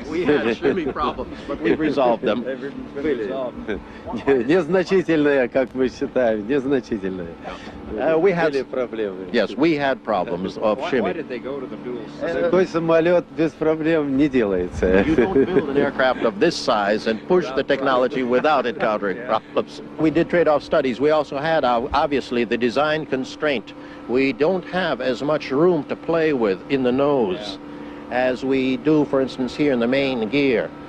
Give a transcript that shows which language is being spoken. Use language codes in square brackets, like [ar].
[en] We had shimmy problems, but we resolved them. [ru] Были. Незначительные, как мы считаем, незначительные. Были проблемы. [en] Yes, we had problems of Why shimmy. did they go to the dual [ru] Такой самолет без проблем не делается. [en] You don't build an aircraft of this size and push the technology without encountering problems. We did trade-off studies. We also had, obviously, the design constraint. We don't have as much room to play with in the nose as we do, for instance, here in the main gear.